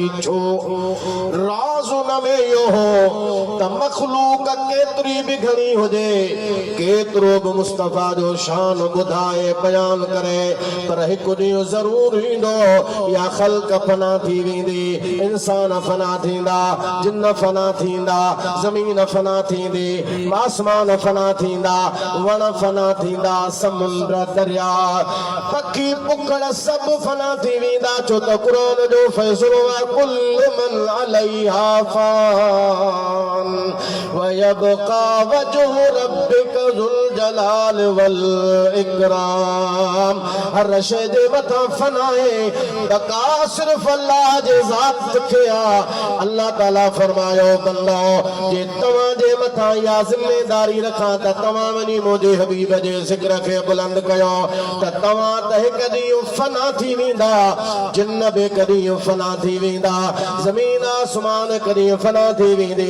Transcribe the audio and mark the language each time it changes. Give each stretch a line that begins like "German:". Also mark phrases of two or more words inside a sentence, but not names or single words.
Sindhi: छो राज़ उन में इहो हो त मखलूक केतिरी बि घणी हुजे, केतिरो बि मुस्तफ़ा जो शान ॿुधाए बयान करे, पर हिकु ॾींहुं ज़रूर ईंदो या ख़ल्क़ फना थी वेंदी, इंसान फना थींदा, जिन फना थींदा, ज़मीन फना थींदी, आसमान फना थींदा, वण फना थींदा, समुंद्र दरिया पखी पुकड़ सब फना थी वेंदा। छो त क़ुरान जो फ़ैसिलो आहे
Arabic: كل من عليها فان ويبقى وجه ربك ذو الجلال والإكرام.
Sindhi: हर शइ जे मथां फना आहे, बक़ा सिर्फ़ अल्लाह जे ज़ात खे आहे। अल्लाह ताला फरमायो बंदो जे तव्हां जे मथां इहा ज़िम्मेदारी रखां त तव्हां वञी मुंहिंजे हबीब जे ज़िक्र खे बुलंद कयो त तव्हां त हिकु ॾींहुं फना थी वेंदा, जिन बि हिकु ॾींहुं फना थी वेंदा, ज़मीन आसमान हिकु ॾींहुं फना थी वेंदे।